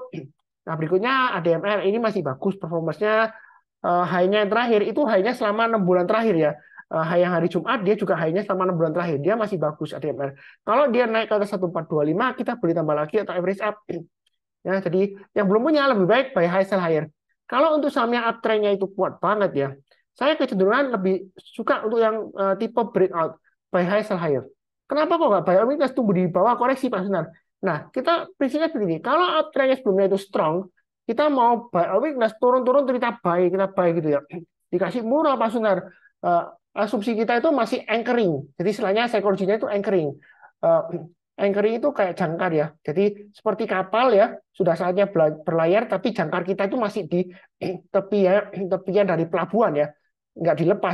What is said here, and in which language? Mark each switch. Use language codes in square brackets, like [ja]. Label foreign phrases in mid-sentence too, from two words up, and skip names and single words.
[id] Nah berikutnya ADMR ini masih bagus performanya. High-nya yang terakhir itu high-nya selama 6 bulan terakhir ya. High yang hari Jumat dia juga high-nya selama 6 bulan terakhir. Dia masih bagus ADMR. Kalau dia naik ke atas 1425 kita beli tambah lagi atau average up. Ya, jadi yang belum punya lebih baik [en] buy high sell higher. [id] Kalau untuk saham yang uptrend-nya itu kuat banget ya. Saya kecenderungan lebih suka untuk yang tipe breakout [en] buy high sell higher. [id] Kenapa kok nggak [en] buy on weakness [id] tunggu di bawah koreksi Pak Sunar? Nah, kita prinsipnya begini, kalau uptrend-nya sebelumnya itu strong, kita mau [en] buy on weakness [id] turun-turun kita buy gitu ya. Dikasih murah Pak Sunar. Asumsi kita itu masih anchoring. Jadi istilahnya psikologinya itu anchoring. Anchoring itu kayak jangkar ya. Jadi seperti kapal ya, sudah saatnya berlayar, tapi jangkar kita itu masih di tepian dari pelabuhan ya, nggak dilepas.